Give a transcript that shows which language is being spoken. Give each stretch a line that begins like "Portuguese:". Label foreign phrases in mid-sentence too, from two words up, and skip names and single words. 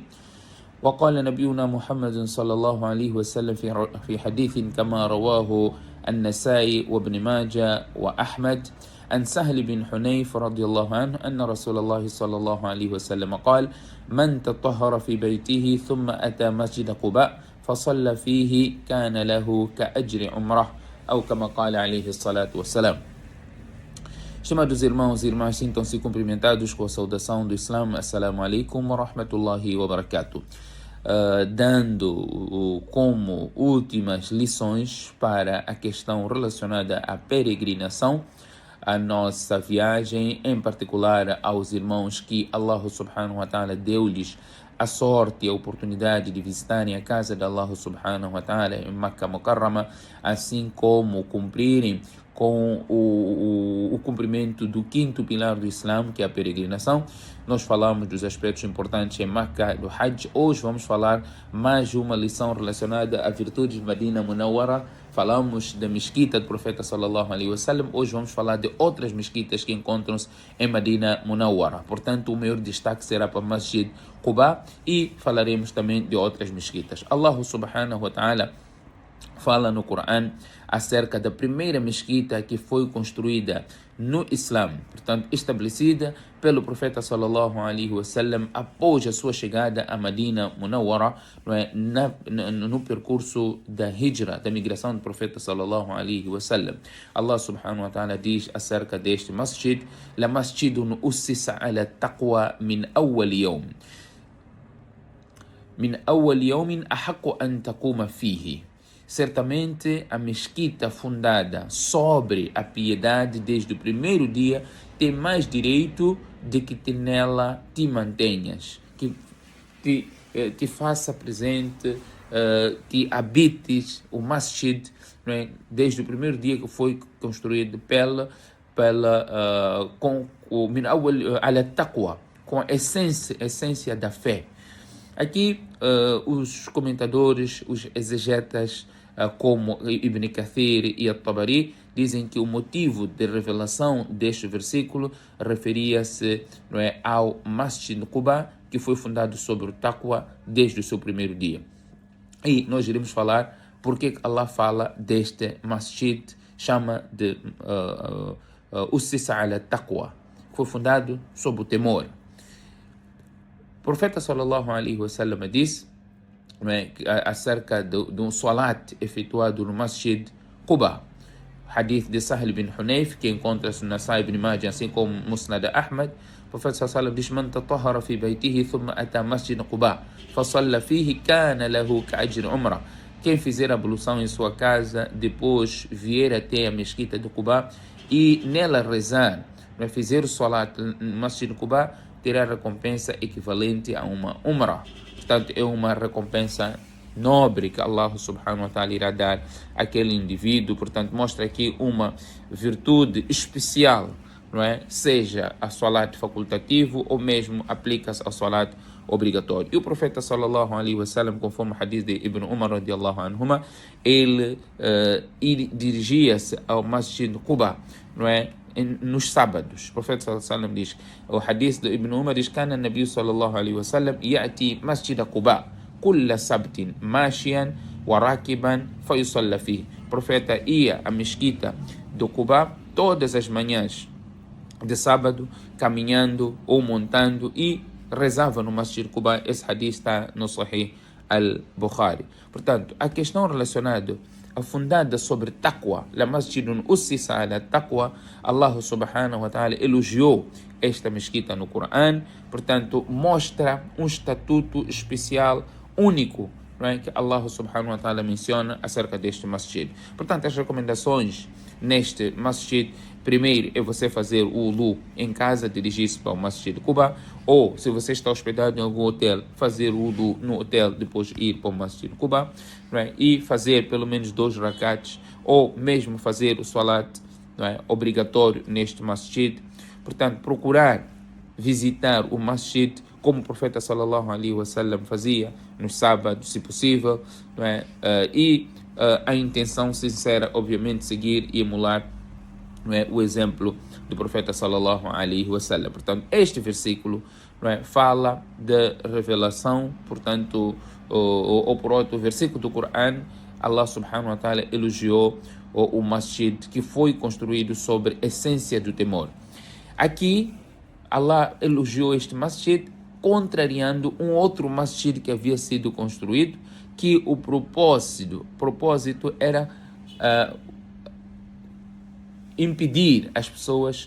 Arabic: وقال نبينا محمد صلى الله عليه وسلم في حديث كما رواه النسائي وابن ماجه وأحمد عن سهل بن حنيف رضي الله عنه أن رسول الله صلى الله عليه وسلم قال: من تطهر في بيته ثم أتى مسجد قباء فصلى فيه كان له كأجر عمره أو كما قال عليه الصلاة والسلام.
Portuguese: Estimados irmãos e irmãs, sintam-se cumprimentados com a saudação do Islã.
Arabic: السلام عليكم ورحمة الله وبركاته.
Portuguese: Dando como últimas lições para a questão relacionada à peregrinação, a nossa viagem, em particular aos irmãos que Allah
Arabic: سبحانه وتعالى
Portuguese: deu-lhes a sorte e a oportunidade de visitarem a casa de Allah
Arabic: سبحانه وتعالى
Portuguese: em Makkah Mukarrama, assim como cumprirem com o cumprimento do quinto pilar do Islã, que é a peregrinação. Nós falamos dos aspectos importantes em Makkah, do Hajj. Hoje vamos falar mais uma lição relacionada à virtude de Medina Munawwara. Falamos da mesquita do profeta
Arabic: صلى الله عليه وسلم.
Portuguese: Hoje vamos falar de outras mesquitas que encontram-se em Medina Munawwara. Portanto, o maior destaque será para Masjid Quba e falaremos também de outras mesquitas. Allah
Arabic: سبحانه وتعالى
Portuguese: fala no Corão acerca da primeira mesquita que foi construída no Islã, portanto estabelecida pelo profeta
Arabic: صلى الله عليه وسلم
Portuguese: após a sua chegada a Medina Munawwara, no percurso da Hijra, da migração do profeta
Arabic: صلى الله عليه وسلم.
Portuguese: Allah
Arabic: سبحانه وتعالى
Portuguese: diz acerca deste masjid:
Arabic: لمسجد أسس على التقوى من أول يوم أحق أن تقوم فيه.
Portuguese: Certamente a mesquita fundada sobre a piedade desde o primeiro dia tem mais direito de que nela te mantenhas, que te faça presente, que habites o masjid, não é? Desde o primeiro dia que foi construído com o
Arabic: من أول على التقوى,
Portuguese: com a essência da fé. Aqui os comentadores, os exegetas, como Ibn Kathir e At-Tabari, dizem que o motivo de revelação deste versículo referia-se, não é, ao Masjid Quba, que foi fundado sobre o Taqwa desde o seu primeiro dia. E nós iremos falar porque Allah fala deste Masjid, chama de
Arabic: أسس على التقوى,
Portuguese: foi fundado sob o temor. O profeta
Arabic: صلى الله عليه وسلم
Portuguese: disse acerca de um salat efetuado no Masjid Quba. Hadith de Sahel bin Hunayf, que encontra-se na Nasai ibn Majah, assim como Musnad Ahmad. O profeta
Arabic: صلى الله عليه وسلم
Portuguese: diz:
Arabic: من تطهر في بيته ثم أتى مسجد قباء فصلى فيه كان له كأجر عمرة.
Portuguese: Quem fizer ablução em sua casa, depois vier até a mesquita de Quba e nela rezar, fizer o salat no Masjid Quba, terá recompensa equivalente a uma umrah. Portanto, é uma recompensa nobre que Allah
Arabic: سبحانه وتعالى
Portuguese: irá dar àquele indivíduo. Portanto, mostra aqui uma virtude especial, não é? Seja a salat facultativo ou mesmo aplica-se ao salat obrigatório. E o profeta
Arabic: صلى الله عليه وسلم,
Portuguese: conforme o hadith de Ibn Umar
Arabic: رضي الله عنهما,
Portuguese: ele dirigia-se ao Masjid Quba, não é? Nos sábados. O profeta
Arabic: صلى الله عليه وسلم
Portuguese: diz, o hadith de Ibn Umar diz:
Arabic: كان النبي صلى الله عليه وسلم يأتي مسجد قباء كل سبت ماشيا وراكبا فيصلي فيه.
Portuguese: O profeta ia à mesquita do Quba todas as manhãs de sábado, caminhando ou montando, e rezava no Masjid Quba. Esse hadith está no Sahih al-Bukhari. Portanto, a questão relacionada fundada sobre taqwa,
Arabic: لمسجد أسس على التقوى,
Portuguese: Allah
Arabic: سبحانه وتعالى
Portuguese: elogiou esta mesquita no Corão. Portanto, mostra um estatuto especial, único, não é, que Allah
Arabic: سبحانه وتعالى
Portuguese: menciona acerca deste masjid. Portanto, as recomendações neste masjid: primeiro é você fazer o wudu em casa, dirigir-se para o masjid de Quba, ou se você está hospedado em algum hotel, fazer o wudu no hotel, depois ir para o masjid de Quba, não é, e fazer pelo menos 2 rakats, ou mesmo fazer o salat, não é, obrigatório neste masjid. Portanto, procurar visitar o masjid como o profeta
Arabic: صلى الله عليه وسلم
Portuguese: fazia nos sábados, se possível, não é? A intenção sincera, obviamente, seguir e emular, não é, o exemplo do profeta
Arabic: صلى الله عليه وسلم.
Portuguese: Portanto, este versículo, não é, fala da revelação, portanto, ou por outro versículo do Coran, Allah
Arabic: سبحانه وتعالى
Portuguese: elogiou o masjid que foi construído sobre a essência do temor. Aqui, Allah elogiou este masjid contrariando um outro masjid que havia sido construído, que o propósito era impedir as pessoas